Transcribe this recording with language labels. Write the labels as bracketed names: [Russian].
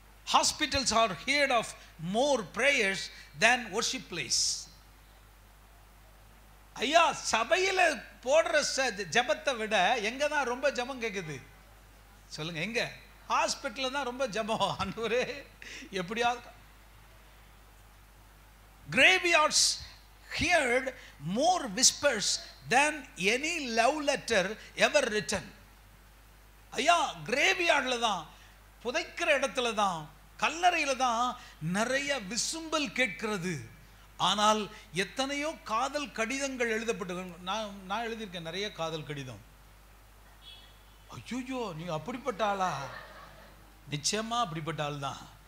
[English] Hospitals are heard of more prayers than worship place. [Tamil] ஐயா, சபையில் போடுற ஜபத்தை விட எங்க தான் ரொம்ப ஜபம் கேட்குது? சொல்லுங்க. எங்க? ஹாஸ்பிட்டல்ல தான் ரொம்ப ஜபம். ஆண்டவரே எப்படியாவது. [English] Graveyards heard more whispers than any love letter ever written. [Tamil] ஐயா, கிரேவியார்டில் தான், புதைக்கிற இடத்துல தான், கல்லறையில தான் நிறைய விசும்பல் கேட்கிறது. ஆனால் எத்தனையோ காதல் கடிதங்கள் எழுதப்பட்டு, நான் எழுதியிருக்கேன் நிறைய காதல் கடிதம். ஐயோ, நீ அப்படிப்பட்ட ஆளா? நிச்சயமா அப்படிப்பட்ட ஆள் தான்.